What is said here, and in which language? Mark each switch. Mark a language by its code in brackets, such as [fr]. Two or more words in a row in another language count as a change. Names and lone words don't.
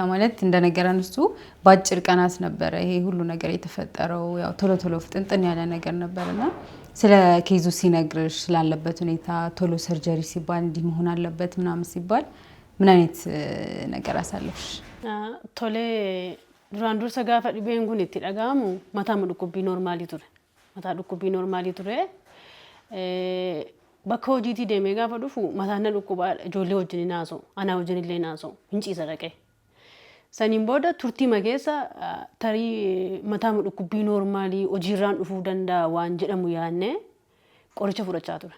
[am] ማለት እንደነገረን እሱ በአጭር ቀናት ነበረ ይሄ ሁሉ ነገር የተፈጠረው። ያው ቶሎ ቶሎ ፍጥንጥን ያለ ነገር ነበርና ስለ ኬዙ ሲነግርሽ ስላለበት ሁኔታ ቶሎ ሰርጀሪ ሲባል እንዲህ መሆን አለበት ምናምን ሲባል ምን አይነት ነገር አሳለፍሽ? [om] ቶሌ duraan dursa gaafa dhibeen kun itti dhagahamu mataa dhukkubbii noormaalii ture. Mataa dhukkubbii noormaalii ture. Bakka hojiitii deemee gaafa dhufu mataan na dhukkubaa ijoollee wajjin naasoo, anaa wajjin illee naasoo, hin ciisa dhaqee. Saniin booda turtii makeessa tarii mataa dhukkubbii noormaalii hojiirraan dhufuu danda'a waan jedhamu yaadnee qoricha fudhachaa ture.